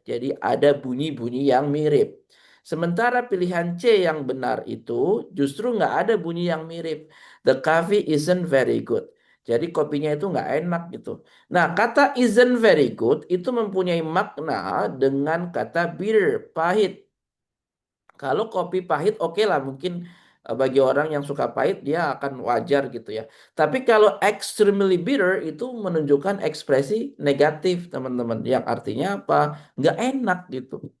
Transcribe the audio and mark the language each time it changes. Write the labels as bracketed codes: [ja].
[id] Jadi ada bunyi-bunyi yang mirip. Sementara pilihan C yang benar itu justru nggak ada bunyi yang mirip. [en] The coffee isn't very good. [id] Jadi kopinya itu nggak enak gitu. Nah, kata [en] isn't very good [id] itu mempunyai makna dengan kata bitter, pahit. Kalau kopi pahit, oke lah, mungkin bagi orang yang suka pahit dia akan wajar gitu ya. Tapi kalau [en] extremely bitter [id] itu menunjukkan ekspresi negatif, teman-teman. Yang artinya apa? Nggak enak gitu.